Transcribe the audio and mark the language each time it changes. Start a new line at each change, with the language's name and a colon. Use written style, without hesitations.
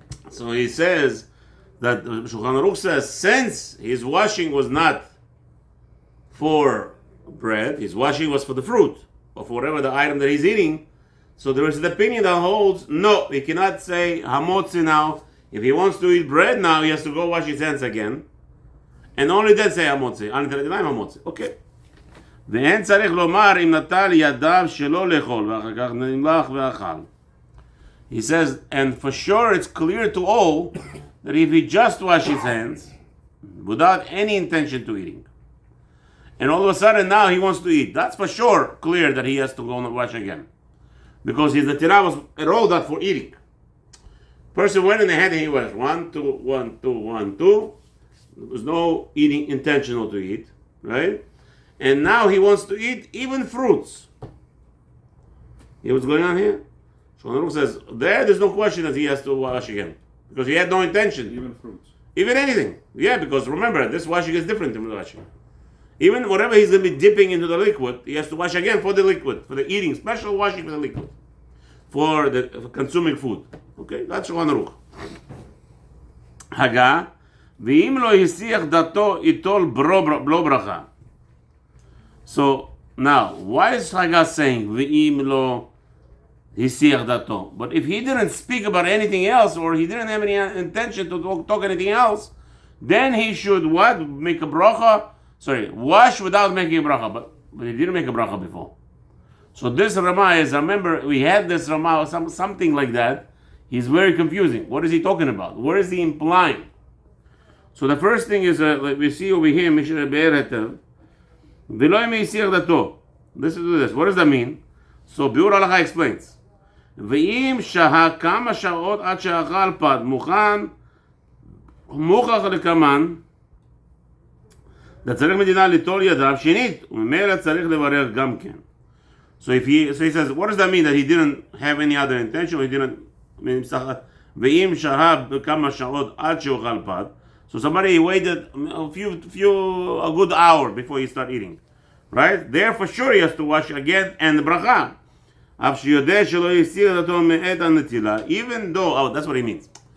English: So he says that Shulchan Aruch says since his washing was not for bread, his washing was for the fruit or for whatever the item that he's eating. So there is an opinion that holds no, he cannot say hamotzi now. If he wants to eat bread now, he has to go wash his hands again, and only then say hamotzi. Okay.
Hebrew: ואין צריך לומר אם נטל ידיו שלא לאכול ואחר כך נמלח ואכל.
English: He says, and for sure it's clear to all that if he just washes his hands without any intention to eating, and all of a sudden now he wants to eat, that's for sure clear that he has to go and wash again. Because his natira was at all not for eating. Person went in the hand and he was 1, 2, 1, 2, 1, 2. There was no eating intentional to eat, right? And now he wants to eat even fruits. You know what's going on here? Shulchan Aruch says, there's no question that he has to wash again. Because he had no intention. Even fruits. Even anything. Yeah, because remember, this washing is different from the washing. Even whatever he's going to be dipping into the liquid, he has to wash again for the liquid, for the eating, special washing for the liquid, for consuming food. Okay, that's Shulchan Aruch.
Hebrew: Haga, ואם לא הסיח דתו יטול בלא ברכה.
English: So, now, why is Haga saying,
Hebrew: ואם לא hisiach dato?
English: But if he didn't speak about anything else, or he didn't have any intention to talk anything else, then he should what? Make a bracha? Sorry, wash without making a bracha. But he didn't make a bracha before. So this Rama is, remember, we had this Rama, something like that. He's very confusing. What is he talking about? What is he implying? So the first thing is, like we see over here, Mishnah Berurah, listen to this. What does that mean? So Berurah explains.
Hebrew: ואם שהה כמה שעות עד שאכל פת מוכח לקמן, צריך מדינה ליטול ידיו שנית, וממילא צריך לברך גם כן.
English: So he says, what does that mean? That he didn't have any other intention, or he didn't,
Hebrew: ואם שהה כמה שעות עד שאכל פת,
English: so somebody waited a good hour before he start eating, right? There for sure he has to wash again and the bracha. Even though, that's what he means.